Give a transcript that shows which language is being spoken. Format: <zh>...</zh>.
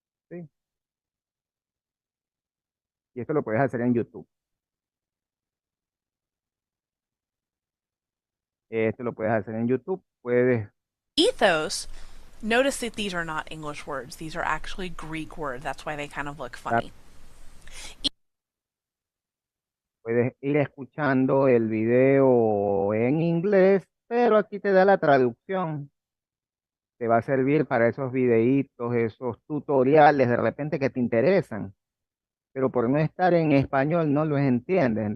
<es>¿Sí? Y esto lo puedes hacer en YouTube. Esto lo puedes hacer en YouTube.</es> <en>Ethos. Notice that these are not English words. These are actually Greek words. That's why they kind of look funny.</en> <es>Puedes ir escuchando el video en inglés, pero aquí te da la traducción. Te va a servir para esos videitos, esos tutoriales de repente que te interesan, pero por no estar en español no los entiendes.</es>